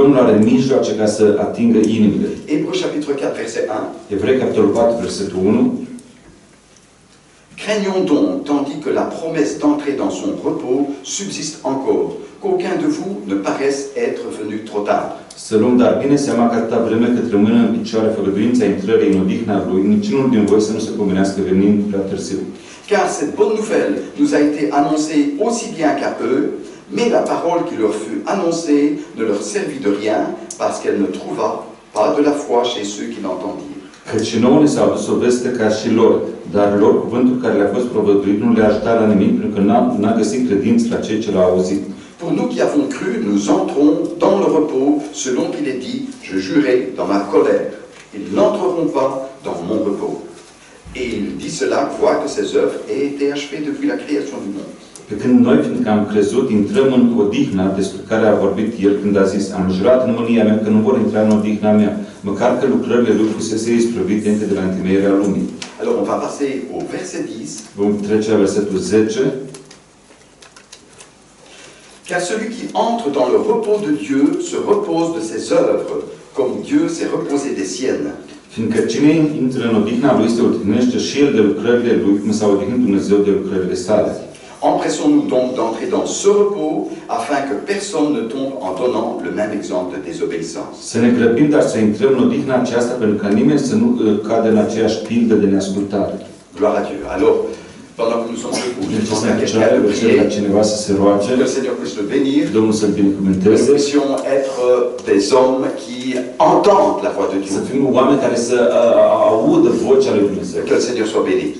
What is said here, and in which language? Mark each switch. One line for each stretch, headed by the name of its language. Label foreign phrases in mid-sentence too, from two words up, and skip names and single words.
French: Hébreux chapitre 4, verset 1. Craignons donc, tandis que la promesse d'entrer dans son repos subsiste encore, qu'aucun de vous ne paraisse être venu trop tard.
Romanian: Să luăm dar bine seama că atâta vreme cât rămâne în picioare făgăduința intrării în odihna Lui, niciunul din voi să nu se pomenească venind prea târziu.
French: Car cette bonne nouvelle nous a été annoncée aussi bien qu'à eux, mais la parole qui leur fut annoncée ne leur servit de rien, parce qu'elle ne trouva pas de la foi chez ceux qui l'entendirent.
Romanian: Căci și nouă ne s-a adus o veste ca și lor, dar lor cuvântul care le-a fost provăduit nu le-a ajutat la nimic, pentru că n-a găsit credință la cei ce l-au auzit.
French: Pour nous qui avons cru, nous entrons dans le repos, selon qu'il est dit, je jurai dans ma colère, ils n'entreront pas dans mon repos. Et il dit cela, quoique ses œuvres aient été achevées depuis la création du monde.
Romanian: Pe când noi, fiindcă am crezut, intrăm în odihna despre care a vorbit El când a zis, am jurat în mânia mea că nu vor intra în odihna mea, măcar că lucrările Lui fusese isprăvite încă de la întemeierea lumii.
French: Alors on va passer au verset 10.
Romanian: Vom trece la versetul 10.
French: Car celui qui entre dans le repos de Dieu se repose de ses œuvres, comme Dieu s'est reposé des siennes.
Romanian: Fiindcă cine intră în odihna Lui se odihnește și el de lucrările Lui, cum s-a odihnit Dumnezeu de lucrările sale.
French: Empressons-nous donc d'entrer dans ce repos, afin que personne ne tombe en donnant le même exemple de désobéissance.
Romanian: Să ne grăbim, dar să intrăm în odihna aceasta, pentru ca nimeni să nu cadă în aceeași pildă de neascultare.
French: Gloire à Dieu. Alors, pendant que nous sommes debout, je demande à quelqu'un de prier, que le Seigneur puisse le bénir, que nous puissions être des hommes qui entendent la voix de Dieu. Que le Seigneur soit béni.